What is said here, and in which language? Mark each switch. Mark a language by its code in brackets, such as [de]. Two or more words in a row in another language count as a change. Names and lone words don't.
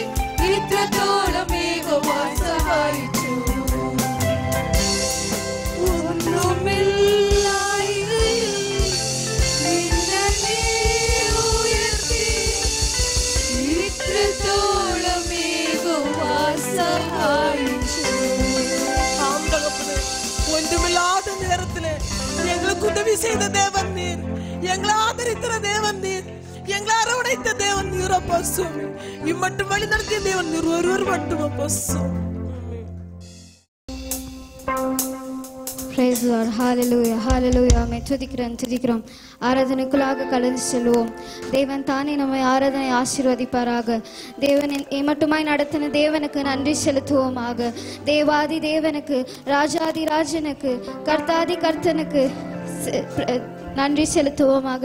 [ml] ഇത്രത്തോളം യഹോവ സഹായിച്ചു. ഒന്നുമില്ലായ്കയിൽ നിന്നെ ഉയർത്തി. ഇത്രത്തോളം യഹോവ സഹായിച്ചു. [ta] ஆம் தகப்பனே, ஒன்றுமில்லாத நேரத்திலே எங்களுக்கு உதவி செய்த தேவன் நீர். எங்களை ஆதரித்த தேவன் நீர். எங்களை அரவணைத்த தேவன் நீர் அப்பா சுவாமி. இம்மட்டும் வழி நடத்திய தேவன் நீர் ஒருவர் மட்டும் அப்பா சுவாமி. [en] Praise the Lord. Hallelujah. Hallelujah. ஆமென். [ta] துதிக்கிறோம். ஆராதனைக்குள்ளாக கடந்து செல்வோம். தேவன் தானே நம்மை ஆராதனை ஆசீர்வதிப்பாராக. தேவனின் மட்டுமாய் நடத்தின தேவனுக்கு நன்றி செலுத்துவோமாக. தேவாதி தேவனுக்கு, ராஜாதி ராஜனுக்கு, கர்த்தாதி கர்த்தனுக்கு நன்றி செலுத்துவோமாக.